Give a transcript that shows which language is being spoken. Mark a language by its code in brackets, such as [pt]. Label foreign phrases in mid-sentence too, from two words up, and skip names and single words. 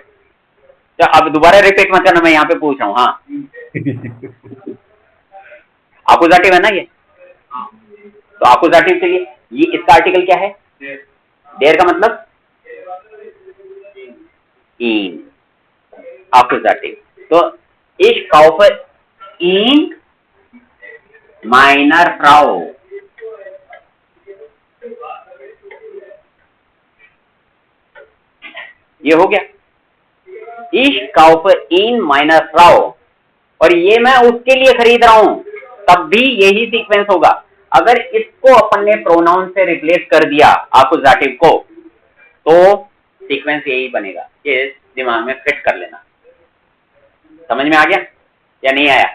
[hi] तो अब दोबारा रिपीट मत करना, मैं यहाँ पे पूछ रहा हूँ। हाँ, आकुजाटिव है ना ये, तो आकुजाटिव के लिए ये इसका आर्टिकल क्या है? देयर का मतलब इन, आकुजाटिव। तो [de] ich kaufe ihn meiner Frau। [hi] ये हो गया, [de] ich kaufe ihn meiner Frau, [hi] और ये मैं उसके लिए खरीद रहा हूं, तब भी यही सीक्वेंस होगा। अगर इसको अपन ने प्रोनाउन से रिप्लेस कर दिया आकुजाटिव को, तो सीक्वेंस यही बनेगा। ये दिमाग में फिट कर लेना। समझ में आ गया या नहीं आया?